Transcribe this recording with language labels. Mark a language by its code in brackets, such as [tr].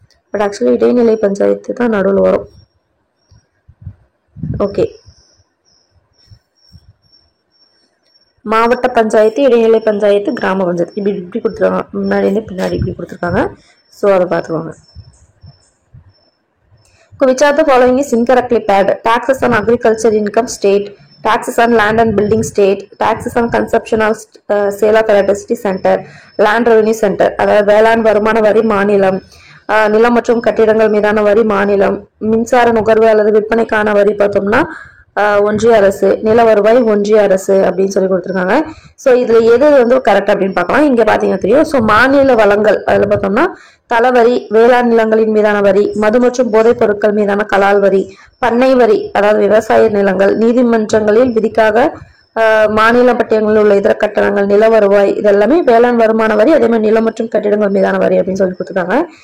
[ta] But actually இடைநிலை பஞ்சாயத்து தான் நடுவில் வரும். ஓகே, மாவட்ட பஞ்சாயத்து, இடைநிலை பஞ்சாயத்து, கிராம பஞ்சாயத்து இப்படி கொடுத்துருக்காங்க. முன்னாடி இருந்து பின்னாடி இப்படி கொடுத்துருக்காங்க. ஸோ அதை பார்த்துக்கோங்க. [en] Which are the following is incorrectly paired? Taxes on agriculture income state, taxes on land and building state, taxes on consumption of sale of electricity center, land revenue center. [ta] அதாவது வேளாண் வருமான வரி மாநிலம், நிலம் மற்றும் கட்டிடங்கள் மீதான வரி மாநிலம், மின்சார நுகர்வு அல்லது விற்பனைக்கான வரி பார்த்தோம்னா ஒன்றிய அரசு, நில வருவாய் ஒன்றிய அரசு அப்படின்னு சொல்லி கொடுத்துருக்காங்க. ஸோ இதுல எது வந்து கரெக்ட் அப்படின்னு பார்க்கலாம். இங்க பாத்தீங்கன்னா தெரியும். ஸோ மாநில வளங்கள் அதுல பார்த்தோம்னா தளவரி, வேளாண் நிலங்களின் மீதான வரி, மது மற்றும் போதைப் பொருட்கள் மீதான கலால் வரி, பண்ணை வரி அதாவது விவசாய நிலங்கள், நீதிமன்றங்களில் விதிக்காக மாநில பட்டியலில் உள்ள இதர கட்டணங்கள், நில வருவாய், இதெல்லாமே வேளாண் வருமான வரி, அதே மாதிரி நிலம் மற்றும் கட்டிடங்கள் மீதான வரி அப்படின்னு சொல்லி கொடுத்துருக்காங்க.